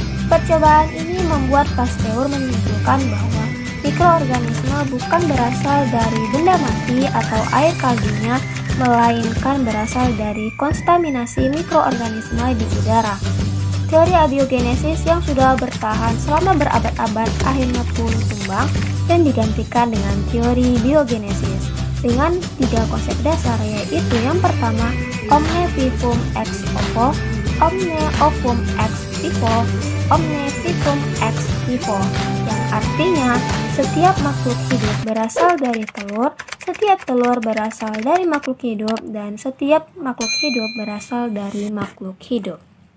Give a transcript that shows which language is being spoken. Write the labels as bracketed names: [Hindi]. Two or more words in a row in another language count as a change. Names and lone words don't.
[Indonesian] Percobaan ini membuat Pasteur menyimpulkan bahwa mikroorganisme bukan berasal dari benda mati atau air kaldunya, melainkan berasal dari kontaminasi mikroorganisme di udara. Teori abiogenesis yang sudah bertahan selama berabad-abad akhirnya pun tumbang dan digantikan dengan teori biogenesis dengan 3 konsep dasar, yaitu yang pertama, [Latin] omne vivum ex ovo, omne ovum ex vivo, omne vivum ex vivo, [Indonesian] yang artinya setiap makhluk hidup berasal dari telur, setiap telur berasal dari makhluk hidup, dan setiap makhluk hidup berasal dari makhluk hidup.